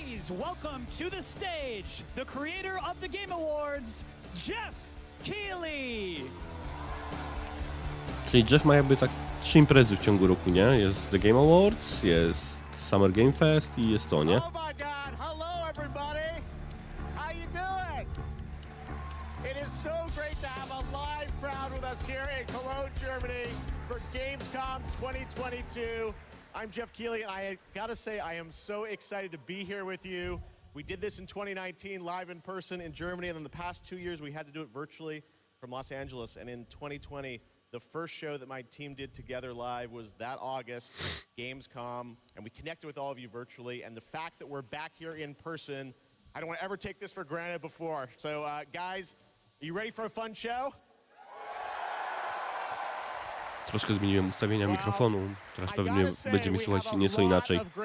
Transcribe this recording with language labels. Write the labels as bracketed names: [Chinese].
[English] Welcome to the stage, the creator of the Game Awards, Jeff Keighley. [Polish] Czyli Jeff ma jakby tak 3 imprezy w ciągu roku, nie? Jest The Game Awards, jest Summer Game Fest i jest to, nie? [English] Oh my God! Hello, everybody. How you doing? It is so great to have a live crowd with us here in Cologne, Germany, for Gamescom 2022. I'm Jeff Keighley, and I gotta say, I am so excited to be here with you. We did this in 2019, live in person in Germany, and in the past 2 years, we had to do it virtually from Los Angeles. And in 2020, the first show that my team did together live was that August, Gamescom, and we connected with all of you virtually. And the fact that we're back here in person, I don't want to ever take this for granted before. So, guys, are you ready for a fun show? [Polish] Troszkę zmieniłem ustawienia mikrofonu, teraz pewnie będzie mi słuchać nieco inaczej.